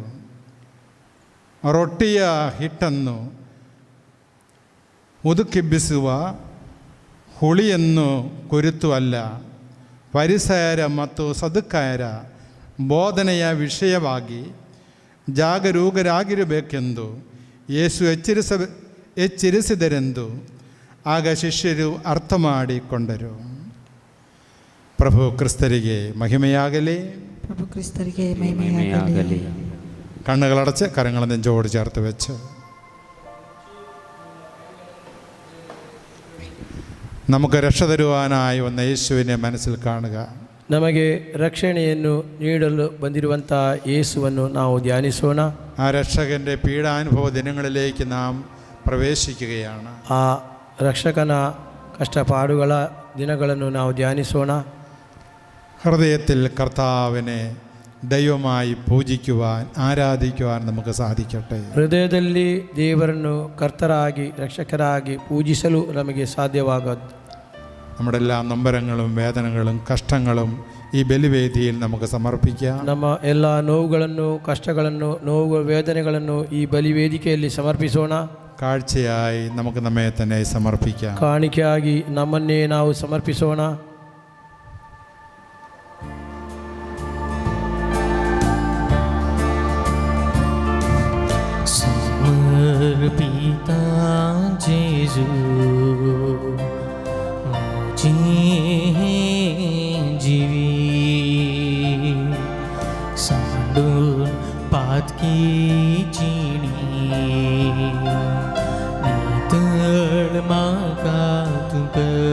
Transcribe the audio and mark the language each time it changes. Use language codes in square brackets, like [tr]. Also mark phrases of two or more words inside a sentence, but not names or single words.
[kn] ರೊಟ್ಟಿಯ ಹಿಟ್ಟನ್ನು ಉದುಕಿಬ್ಬಿಸುವ ಹುಳಿಯನ್ನು ಕುರಿತು ಅಲ್ಲ, ಫರಿಸಾಯರ ಮತ್ತು ಸದುಕಾಯರ ಬೋಧನೆಯ ವಿಷಯವಾಗಿ ಜಾಗರೂಕರಾಗಿರಬೇಕೆಂದು ಯೇಸು ಎಚ್ಚರಿಸಿದರೆಂದು ಆಗ ಶಿಷ್ಯರು ಅರ್ಥ ಮಾಡಿಕೊಂಡರು. ಪ್ರಭು ಕ್ರಿಸ್ತರಿಗೆ ಮಹಿಮೆಯಾಗಲಿ. ಪ್ರಭು ಕ್ರಿಸ್ತರಿಗೆ ಮಹಿಮೆಯಾಗಲಿ. [ml] കണ്ണുകളടച്ച് കരങ്ങൾ നെഞ്ചോട് ചേർത്ത് വെച്ച് നമുക്ക് രക്ഷ തരുവാനായി വന്ന യേശുവിനെ മനസ്സിൽ കാണുക. [kn] ನಮಗೆ ರಕ್ಷಣೆಯನ್ನು ನೀಡಲು ಬಂದಿರುವಂಥ ಯೇಸುವನ್ನು ನಾವು ಧ್ಯಾನಿಸೋಣ. [ml] ആ രക്ഷകൻ്റെ പീഡാനുഭവ ദിനങ്ങളിലേക്ക് നാം പ്രവേശിക്കുകയാണ്. [kn] ಆ ರಕ್ಷಕನ ಕಷ್ಟಪಾಡುಗಳ ದಿನಗಳನ್ನು ನಾವು ಧ್ಯಾನಿಸೋಣ. [ml] ഹൃദയത്തിൽ കർത്താവിനെ ദൈവമായി പൂജിക്കുവാൻ ആരാധിക്കുവാൻ നമുക്ക് സാധിക്കട്ടെ. [kn] ಹೃದಯದಲ್ಲಿ ದೇವರನ್ನು ಕರ್ತರಾಗಿ ರಕ್ಷಕರಾಗಿ ಪೂಜಿಸಲು ನಮಗೆ ಸಾಧ್ಯವಾಗದು. [ml] നമ്മുടെ എല്ലാ നൊമ്പരങ്ങളും വേദനകളും കഷ്ടങ്ങളും ഈ ബലിവേദിയിൽ നമുക്ക് സമർപ്പിക്കാം. [kn] ನಮ್ಮ ಎಲ್ಲ ನೋವುಗಳನ್ನು ಕಷ್ಟಗಳನ್ನು ವೇದನೆಗಳನ್ನು ಈ ಬಲಿವೇದಿಕೆಯಲ್ಲಿ ಸಮರ್ಪಿಸೋಣ. [ml] കാഴ്ചയായി നമുക്ക് നമ്മെ തന്നെ സമർപ്പിക്കാം. [kn] ಕಾಣಿಕೆಯಾಗಿ ನಮ್ಮನ್ನೇ ನಾವು ಸಮರ್ಪಿಸೋಣ. [kok] समर्पिता जेजू जीवी सांडून पात की जीणी नितळ माका तुका